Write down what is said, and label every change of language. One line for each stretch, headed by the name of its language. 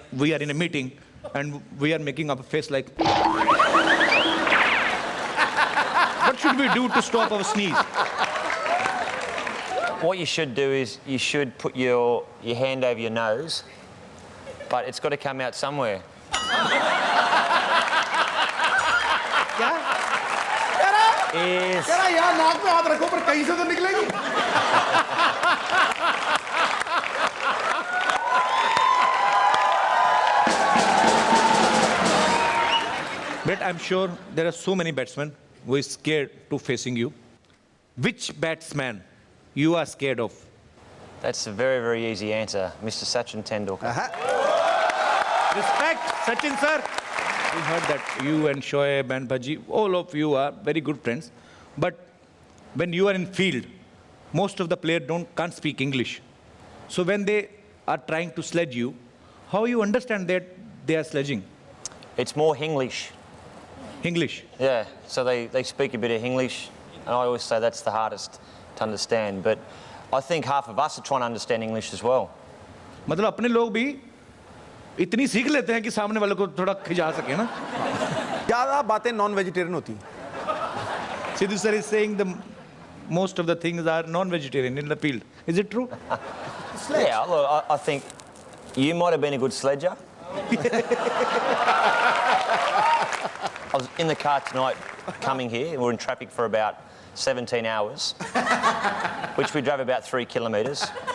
English: We are in a meeting and we are making up a face like. What should we do to stop our sneeze? What you should do is you should put your hand over your nose, but it's got to come out somewhere.
Hindi: तेरा यहाँ नाक पे हाथ रखो पर कहीं से तो निकलेगी।
English: But I'm sure there are so many batsmen who are scared to facing you. Which batsman you are scared of? That's a very, very easy answer, Mr. Sachin Tendulkar. Respect, Sachin sir. We heard that you and Shoaib and Bhaji, all of you are very good friends. But when you are in field, most of the players can't speak English. So when they are trying to sledge you, how you understand that they are sledging? It's more Hinglish. English? Yeah, so they speak a bit of English, and I always say that's the hardest to understand. But I think half of us are trying to understand English as well.
Hindi: मतलब अपने लोग भी इतनी सीख लेते हैं कि सामने वाले को थोड़ा खिजा सके ना। ज़्यादा बातें नॉन वेजिटेरियन होती हैं।
English: Sidhu sir is saying most of the things are non-vegetarian in the field. Is it true? Yeah, look, I think you might have been a good sledger. I was in the car tonight coming here. We were in traffic for about 17 hours, which we drove about 3 kilometres.